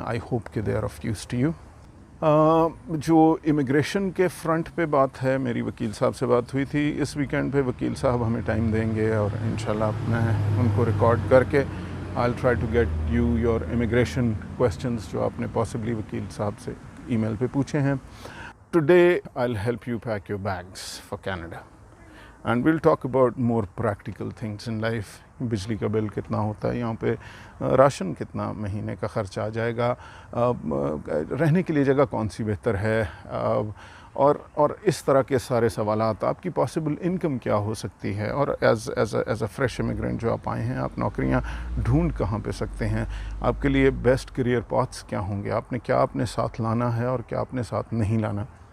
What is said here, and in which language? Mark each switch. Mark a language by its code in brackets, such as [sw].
[en] I hope कि they are of use to you. [hi] जो immigration के फ्रंट पे बात है, मेरी वकील साहब से बात हुई थी इस वीकेंड पे। वकील साहब हमें टाइम देंगे और इंशाल्लाह मैं उनको रिकॉर्ड करके [en] I will try to get you your immigration questions [hi] जो आपने पॉसिबली वकील साहब से ईमेल पे पूछे हैं। [en] Today I'll help you pack your bags for Canada and we'll talk about more practical things in life. [hi] बिजली का बिल कितना होता है यहाँ पे, राशन कितना महीने का ख़र्च आ जाएगा, रहने के लिए जगह कौन सी बेहतर है, और इस तरह के सारे सवालात। आपकी पॉसिबल इनकम क्या हो सकती है, और [en] as a fresh immigrant [hi] जो आप आए हैं, आप नौकरियाँ ढूंढ कहाँ पे सकते हैं, आपके लिए बेस्ट करियर पाथ्स क्या होंगे, आपने क्या अपने साथ लाना है और क्या अपने साथ नहीं लाना।